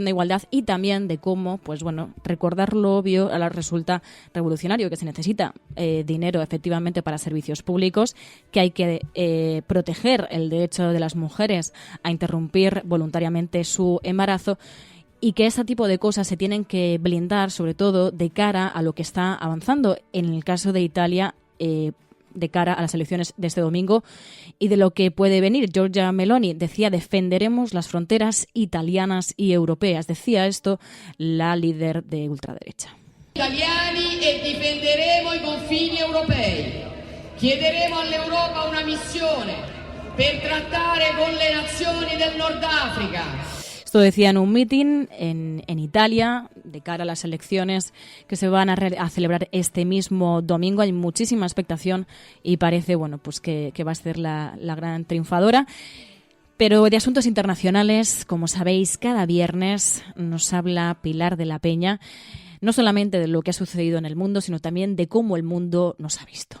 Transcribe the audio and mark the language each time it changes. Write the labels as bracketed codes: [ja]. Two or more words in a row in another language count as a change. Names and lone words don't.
[es] de Igualdad y también de cómo, pues bueno, recordar lo obvio ahora resulta revolucionario, que se necesita dinero efectivamente para servicios públicos, que hay que proteger el derecho de las mujeres a interrumpir voluntariamente su embarazo, y que ese tipo de cosas se tienen que blindar, sobre todo de cara a lo que está avanzando en el caso de Italia, de cara a las elecciones de este domingo y de lo que puede venir. Giorgia Meloni decía: defenderemos las fronteras italianas y europeas. Decía esto la líder de ultraderecha. [it] Italiani e difenderemo i confini europei. Chiederemo all'Europa una missione per trattare con le nazioni del Nord Africa. [es] Esto decía en un mitin en Italia, de cara a las elecciones que se van a celebrar este mismo domingo. Hay muchísima expectación y parece, bueno, pues que va a ser la gran triunfadora. Pero de asuntos internacionales, como sabéis, cada viernes nos habla Pilar de la Peña, no solamente de lo que ha sucedido en el mundo, sino también de cómo el mundo nos ha visto.